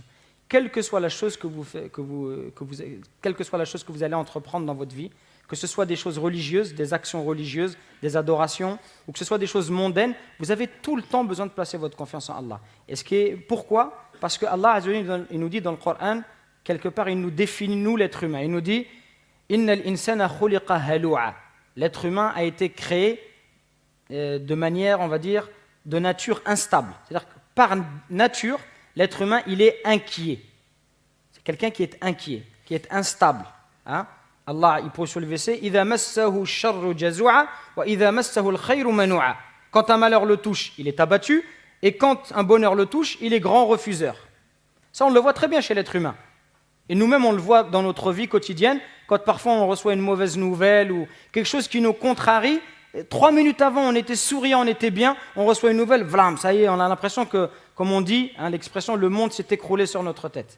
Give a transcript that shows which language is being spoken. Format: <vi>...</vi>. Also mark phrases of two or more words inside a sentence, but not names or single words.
<fr>Quelle que soit la chose que vous allez entreprendre dans votre vie, que ce soit des choses religieuses, des actions religieuses, des adorations, ou que ce soit des choses mondaines, vous avez tout le temps besoin de placer votre confiance en Allah. Pourquoi? Parce que Allah, il nous dit dans le Coran, quelque part, il nous définit, nous, l'être humain. Il nous dit «</fr> <ar>إن الإنسان خلق هلوعا</ar> <fr>» L'être humain a été créé de manière, on va dire, de nature instable. C'est-à-dire que par nature, l'être humain, il est inquiet. C'est quelqu'un qui est inquiet, qui est instable. Allah, il poursuit le verset,</fr> <ar>إِذَا مَسَّهُ الشَّرُّ جَزُوعًا وَإِذَا مَسَّهُ الْخَيْرُ مَنُوعًا.</ar> <fr>Quand un malheur le touche, il est abattu, et quand un bonheur le touche, il est grand refuseur. Ça, on le voit très bien chez l'être humain. Et nous-mêmes, on le voit dans notre vie quotidienne, quand parfois on reçoit une mauvaise nouvelle ou quelque chose qui nous contrarie. 3 minutes avant, on était souriant, on était bien, on reçoit une nouvelle, vlam, ça y est, on a l'impression que, comme on dit, l'expression, le monde s'est écroulé sur notre tête.</fr>